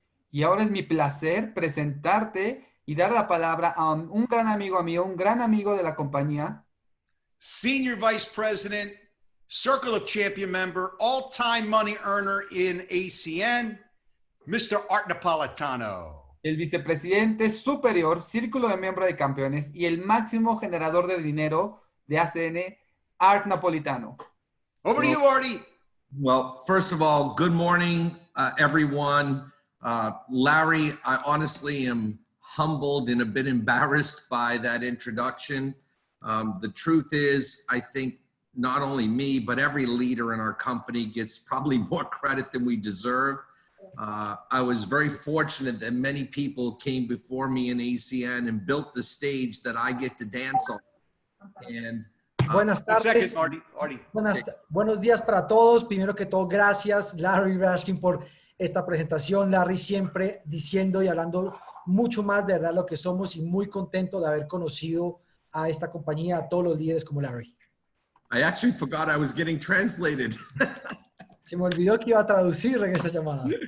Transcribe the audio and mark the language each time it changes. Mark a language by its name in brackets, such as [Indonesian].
[Spanish] Y ahora es mi placer presentarte y dar la palabra a un gran amigo mío, un gran amigo de la compañía. [English] Senior Vice President, Circle of Champion member, all-time money earner in ACN, Mr. Art Napolitano. [Spanish] El vicepresidente superior, Círculo de Miembros de Campeones y el máximo generador de dinero de ACN, Art Napolitano. [English] Over to you, Artie. Well, first of all, good morning, everyone. Larry, I honestly am humbled and a bit embarrassed by that introduction. The truth is, I think not only me, but every leader in our company gets probably more credit than we deserve. I was very fortunate that many people came before me in ACN and built the stage that I get to dance on. And [Spanish] Buenas [English] One second, [Spanish] tardes. [English] Artie. [Spanish] Buenos días para todos. Primero que todo, gracias Larry Raskin por esta presentación. Larry siempre diciendo y hablando mucho más de verdad lo que somos y muy contento de haber conocido a esta compañía, a todos los líderes como Larry. [English] I actually forgot I was getting translated. [Spanish] Se me olvidó que iba a traducir en esta llamada.